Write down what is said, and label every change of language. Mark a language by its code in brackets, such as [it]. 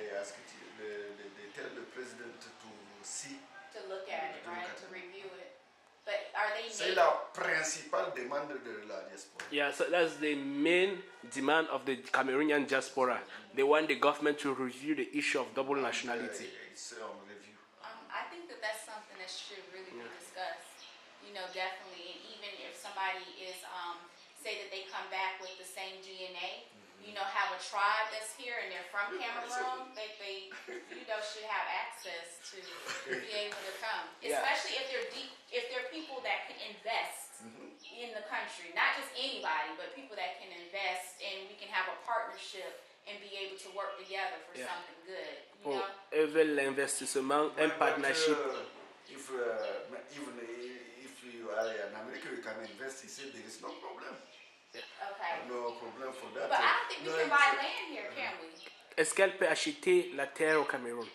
[en] They tell the president to look at it, right? To review it. But are they? [fr] C'est la principale demande de la diaspora. [en] Yeah, so that's the main demand of the Cameroonian diaspora. They want the government to review the issue of double nationality. It's on review. I think that that's something that should really be discussed. Definitely. And even if somebody is, say that they come back with the same DNA, have a tribe that's here and they're from Cameroon, they should have access to be able to come. Especially if they're people that can invest in the country. Not just anybody, but people that can invest, and we can have a partnership and be able to work together for something good. [fr] Even l'investissement, un partnership. [en] Even if you are in America, you can invest. He said there is no problem. Okay. No problem for that. But I don't think we can buy land here, can we? [fr] Est-ce qu'elle peut acheter la terre au Cameroun?